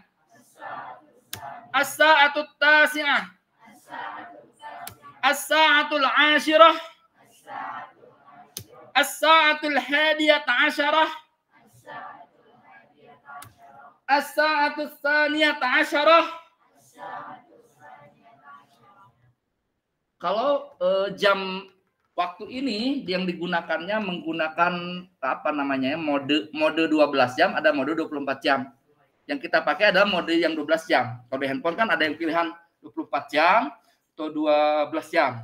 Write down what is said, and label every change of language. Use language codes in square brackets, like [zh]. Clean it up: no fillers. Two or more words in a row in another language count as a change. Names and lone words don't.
[ar] الساعة التاسعة. الساعة العاشرة. الساعة الحادية عشرة. الساعة الثانية عشرة. [id] Kalau jam waktu ini yang digunakannya menggunakan apa namanya mode 12 jam, ada mode 24 jam. Yang kita pakai adalah mode yang 12 jam. Kalau di handphone kan ada yang pilihan 24 jam atau 12 jam.